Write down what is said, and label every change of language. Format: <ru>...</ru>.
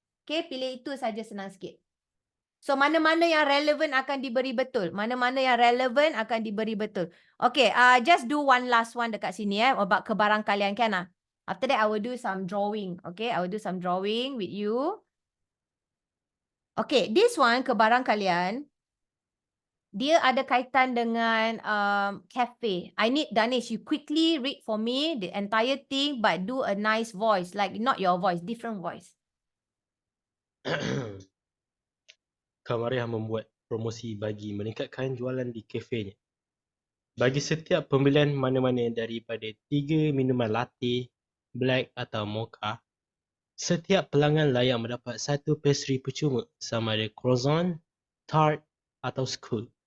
<ms>Okay, pilih itu saja senang sikit. So mana-mana yang relevan akan diberi betul. Mana-mana yang relevan akan diberi betul.</ms> <en>Okay, just do one last one</en> <ms>dekat sini</ms> <en>about</en> <ms>kebarangkalian kan.</ms> <en>After that, I will do some drawing. Okay, I will do some drawing with you. Okay, this one kebarangkalian.</en> <ms>Dia ada kaitan dengan cafe.</ms> <en>I need Danish, you quickly read for me the entire thing but do a nice voice. Like not your voice, different voice.</en> <ms>Kamariah membuat promosi bagi meningkatkan jualan di kafenya. Bagi setiap pembelian mana-mana daripada 3 minuman latte, black atau mocha, setiap pelanggan layak mendapat 1 pastry percuma sama ada croissant, tart atau scone.</ms>